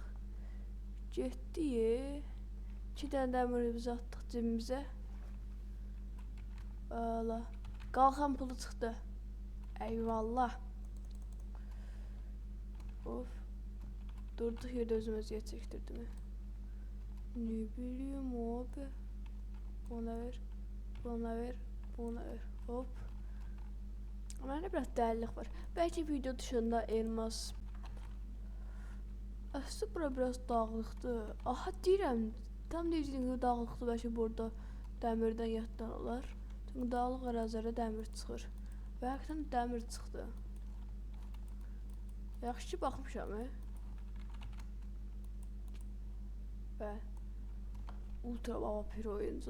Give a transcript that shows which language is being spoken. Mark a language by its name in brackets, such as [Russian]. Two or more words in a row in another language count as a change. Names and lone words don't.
[Azerbaijani] Getdik. 2 dənə dəmirimizi atdıq cibimizə. Valla. Qalxan pulu çıxdı. Eyvallah. Of. Durduq yerdə özüm əziyyət çəkdirdim. [Turkish] Ne bileyim abi. Buna ver. Buna ver. Buna ver. Hop. [Azerbaijani] Məndə biraz dəlillik var. Bəlkə video dışında elmas. Aslında bura biraz dağlıqdır. Aha, deyirəm. Tam deyəcəyim ki, dağlıqdır. Bəlkə burada dəmirdən yatdan olar. Çünki dağlıq ərazilərdə dəmir çıxır. Və həqiqətən dəmir çıxdı. Yaxşı ki, baxmışam. Və ultra baba pir oyuncu.